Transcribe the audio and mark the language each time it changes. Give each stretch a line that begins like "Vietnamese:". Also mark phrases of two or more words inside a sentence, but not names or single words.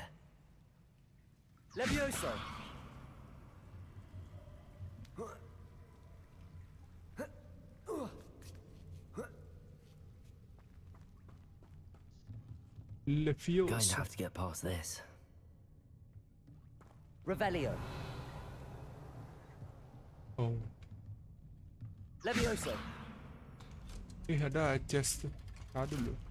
English: Levioso. Levioso. Going to have to get past this. Revelio. Oh. Levioso.
Indonesian: Ada chest tuh. Tahan dulu.